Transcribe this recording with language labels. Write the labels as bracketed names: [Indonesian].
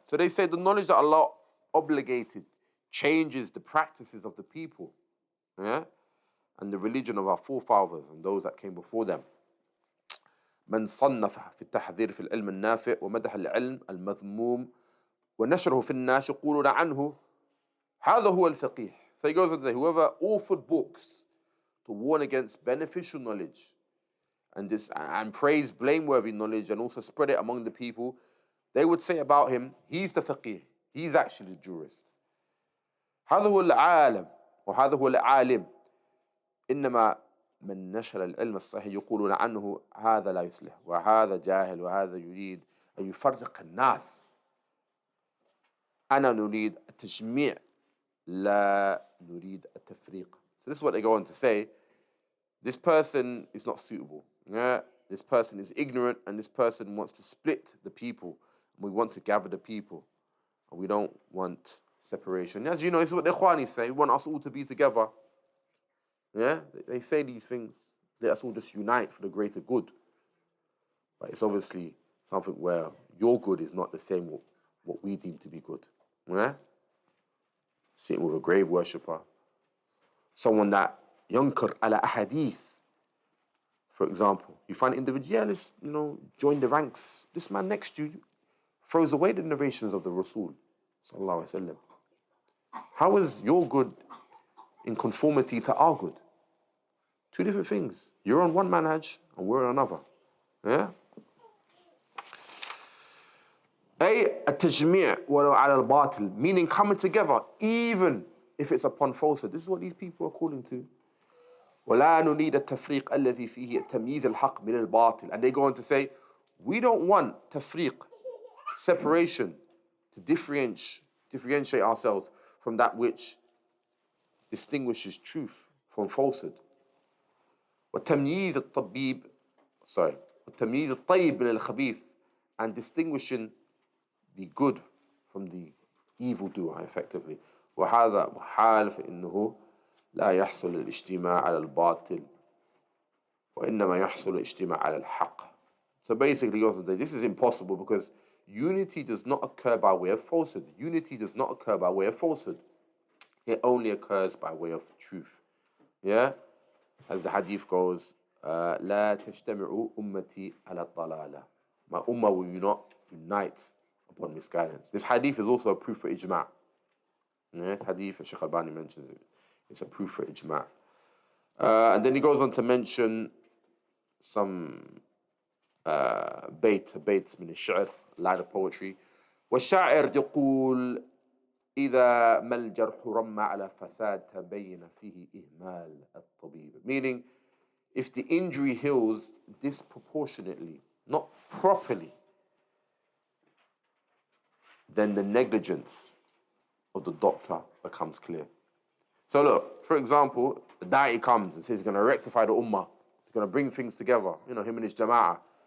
[English] So they say the knowledge that Allah obligated changes the practices of the people, yeah? And the religion of our forefathers and those that came before them. [Arabic] من صنف في التحذير في العلم النافع ومدح العلم المذموم ونشره في الناس يقولون عنه هذا هو الفقيه. [English] So he goes on to say, whoever authored books to warn against beneficial knowledge and praise blameworthy knowledge and also spread it among the people, they would say about him, he's the faqih, he's actually the jurist. [Arabic] هذا هو العالم وهذا هو العالم إنما من نشر العلم الصحيح يقولون عنه هذا لا يصلح وهذا جاهل وهذا يريد أن يفرق الناس. أنا نريد التجميع لا نريد التفريق. [English] So this is what they go on to say. This person is not suitable. Yeah? This person is ignorant and this person wants to split the people. And we want to gather the people. And we don't want separation. As you know, this is what the Ikhwanis say. We want us all to be together. Yeah? They say these things. Let us all just unite for the greater good. But it's obviously something where your good is not the same what we deem to be good. Yeah? Sitting with a grave worshipper. Someone that [Arabic] ينكر على أحاديث. [English] For example, you find an individual, yeah, let's, join the ranks. This man next to you throws away the narrations of the Rasul sallallahu alaihi wasallam. How is your good in conformity to our good? Two different things. You're on one manhaj and we're on another. Yeah? [Arabic] أي التجميع ولو على الباطل, [English] meaning coming together even if it's upon falsehood. This is what these people are calling to. [Arabic] ولا نريد التفريق الذي فيه تمييز الحق من الباطل. [English] And they go on to say, we don't want tafriq, separation, to differentiate ourselves from that which distinguishes truth from falsehood. [Arabic] وتمييز الطبيب وتمييز الطيب من الخبيث, [English] and distinguishing the good from the evil doer effectively. [Arabic] وهذا محال فإنه لا يحصل الاجتماع على الباطل وإنما يحصل الاجتماع على الحق. [English] So basically, this is impossible because unity does not occur by way of falsehood. Unity does not occur by way of falsehood. It only occurs by way of truth. Yeah? As the hadith goes, [Arabic] لا تجتمع أمتي على الضلالة. [English] My ummah will not unite upon misguidance. This hadith is also a proof for ijma'. This hadith, Shaykh Albani mentions it. It's a proof for ijma'. And then he goes on to mention some [Arabic] بيت من الشعر, [English] line of poetry. [Arabic] والشاعر يقول إذا ما الجرح رمى على فساد تبين فيه إهمال الطبيب. [English] Meaning, if the injury heals disproportionately, not properly, then the negligence of the doctor becomes clear. So look, for example, the da'i comes and says he's going to rectify the ummah, he's going to bring things together, him and his jama'ah.